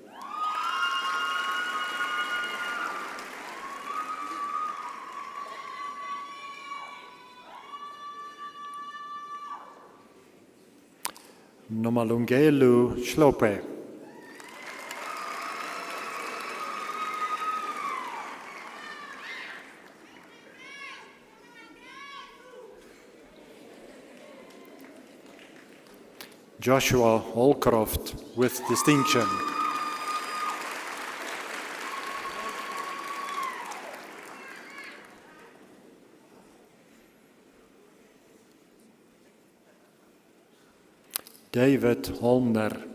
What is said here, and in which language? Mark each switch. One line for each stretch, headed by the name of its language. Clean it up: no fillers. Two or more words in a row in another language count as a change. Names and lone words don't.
English: Nomalungelu Shlope. Joshua Holcroft with distinction. David Holmner.